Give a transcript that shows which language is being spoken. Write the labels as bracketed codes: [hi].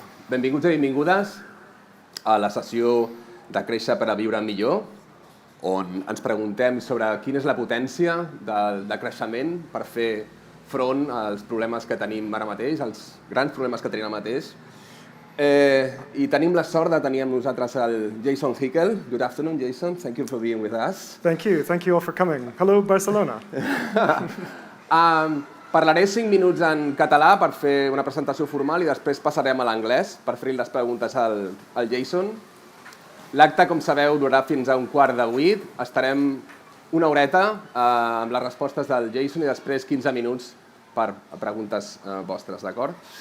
[ca] Benvinguts i benvingudes a la sessió Decréixer per a viure millor, on ens preguntem sobre quina és la potència del decreixement per fer front als problemes que tenim ara mateix, als grans problemes que tenim ara mateix. I tenim la sort de tenir amb nosaltres el Jason Hickel. [en] Good afternoon, Jason. Thank you for being with us. Thank you. Thank you all for coming. Hello, Barcelona. [ca] Parlaré 5 minuts en català per fer una presentació formal i després passarem a l'anglès per fer les preguntes al Jason. L'acte, com sabeu, durarà fins a 7:15. Estarem una horeta amb les respostes del Jason i després 15 minuts per preguntes vostres, d'acord?